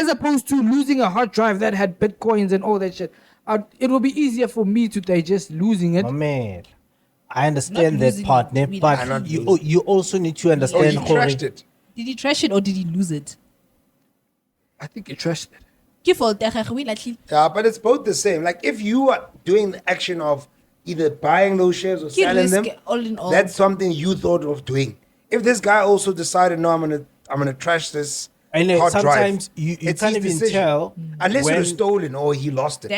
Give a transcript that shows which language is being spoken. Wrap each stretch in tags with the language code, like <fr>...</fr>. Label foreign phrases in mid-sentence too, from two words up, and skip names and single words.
<en>as opposed to losing a hard drive that had bitcoins and all that shit, it will be easier for me to digest losing it. my man, I understand Not that losing part, it, ne, we but cannot you lose. you also need to Oh, understand. you Hore, trashed it. Did he trash it or did he lose it? I think it trashed it.</en> <tn>Ke fault ya gagwe, we latlhile.</tn> <en>Yeah, but it's both the same. Like if you are doing the action of either buying those shares or Ke selling them, risk all in all. that's something you thought of doing. If this guy also decided, no, I'm gonna trash this And hard sometimes drive, you it's can't his even decision. tell Unless it when- was stolen or he lost it.</en>